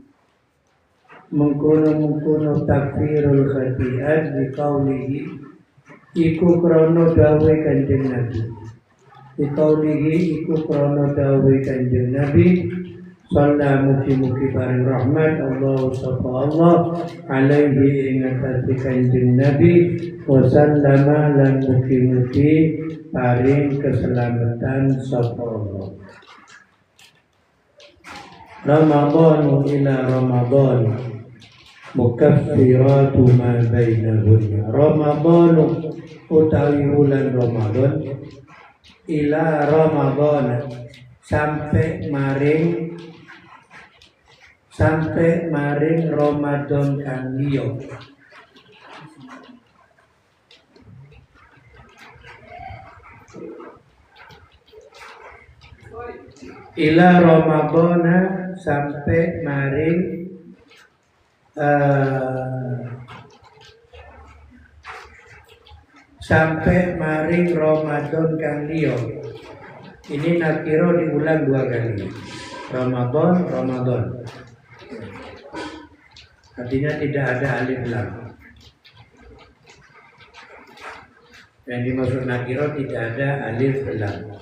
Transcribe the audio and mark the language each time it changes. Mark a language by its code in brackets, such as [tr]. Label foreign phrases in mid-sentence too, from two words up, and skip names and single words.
[jv] mengkono [ar] تكفير الخطيئات بقوله [jv] iku krana dawuh Kanjeng Nabi biqaulihi iku krana dawuh Kanjeng Nabi sallallahu mugi-mugi paring rahmat Allah sapa Allah alaihi ing atase Kanjeng Nabi [ar] وسلم [jv] lan mugi-mugi paring keselamatan sapa Allah. [ar] رمضان إلى رمضان مكفرات ما بينهن. [jv] Ramadhanu utawi wulan Ramadan [ar] إلى رمضان [jv] sampai maring Ramadan kang liya. [ar] إلى رمضان [jv] sampai maring Ramadan kang liya. [id] Ini nakiro diulang 2 kali. Ramadan. Artinya tidak ada alif lam. Yang dimaksud nakiro tidak ada alif lam.